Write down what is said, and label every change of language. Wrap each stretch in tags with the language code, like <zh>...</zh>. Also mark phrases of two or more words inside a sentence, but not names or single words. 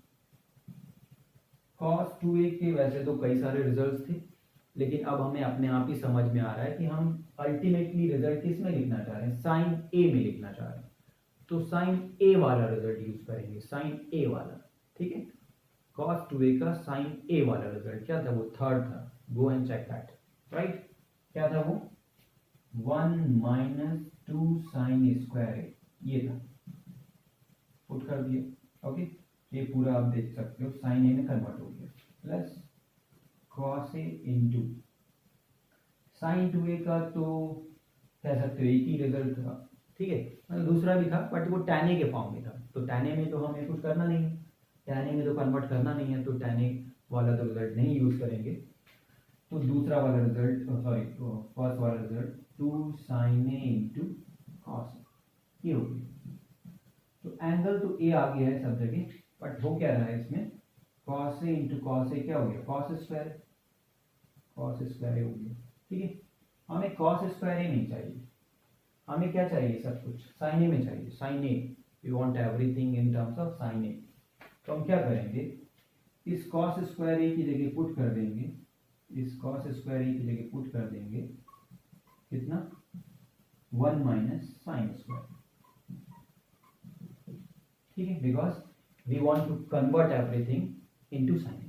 <hi>cos 2a के वैसे तो कई सारे रिजल्ट्स थे, लेकिन अब हमें अपने आप ही समझ में आ रहा है कि हम</hi> <en>ultimately result</en> <hi>किस में लिखना चाह रहे हैं, साइन ए में लिखना चाह रहे हैं, तो साइन ए वाला रिजल्ट यूज करेंगे, साइन ए वाला, ठीक है। cos 2a का साइन ए वाला रिजल्ट क्या था, वो थर्ड था,</hi> <en>go and check that, right.</en> <hi>क्या था वो, 1 - 2 sin a², ये था, पुट कर दिया, ओके। ये पूरा आप देख सकते हो साइन ए में कन्वर्ट हो गया, प्लस cos a इंटू साइन 2a का तो कह सकते हो एक ही रिजल्ट था, ठीक है, मतलब दूसरा भी था बट वो tan a के फॉर्म में था, तो tan a में तो हमें कुछ करना नहीं है, tan a में तो कन्वर्ट करना नहीं है, तो tan a वाला तो रिजल्ट नहीं यूज करेंगे। तो दूसरा वाला रिजल्ट,</hi> <en>sorry first</en> <hi>वाला रिजल्ट 2 sin a इंटू cos ये हो गया। तो एंगल तो a आ गया है सब जगह, बट हो क्या रहा है इसमें, cos a इंटू cos a क्या हो गया, cos स्क्वायर हो गया। ठीक है, हमें cos स्क्वायर a नहीं चाहिए, हमें क्या चाहिए, सब कुछ sin a में चाहिए,</hi> <en>sin a we want everything in terms of sin a.</en> <hi>तो हम क्या करेंगे, इस cos स्क्वायर a की जगह पुट कर देंगे, इस cos स्क्वायर a की जगह पुट कर देंगे कितना, 1 माइनस साइन स्क्वायर। ठीक है,</hi> <en>because we want to convert everything into sine.</en>